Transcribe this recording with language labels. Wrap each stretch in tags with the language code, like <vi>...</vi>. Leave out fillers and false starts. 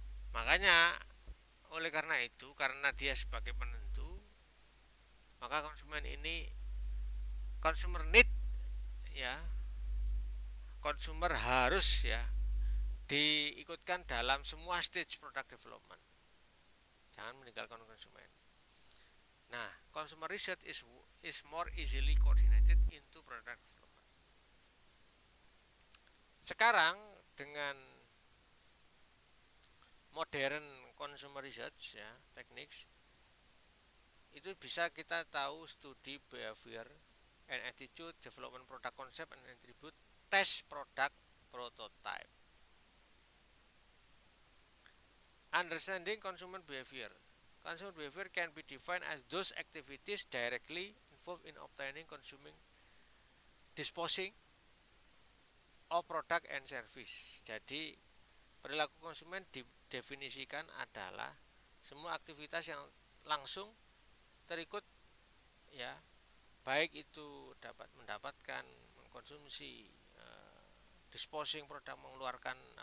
<id>Makanya oleh karena itu, karena dia sebagai penentu, maka konsumen ini consumer need ya, consumer harus ya diikutkan dalam semua stage product development. Jangan meninggalkan konsumen. Nah, consumer research is more easily coordinated into product development.</id> <en>Sekarang dengan modern consumer research ya, techniques, itu bisa kita tahu studi behavior and attitude, development product concept and attribute, test product prototype. Understanding consumer behavior. Consumer behavior can be defined as those activities directly involved in obtaining, consuming, disposing of product and service.</en> <id>Jadi perilaku konsumen didefinisikan adalah semua aktivitas yang langsung terikut ya, baik itu dapat mendapatkan, mengkonsumsi, disposing produk, mengeluarkan</id>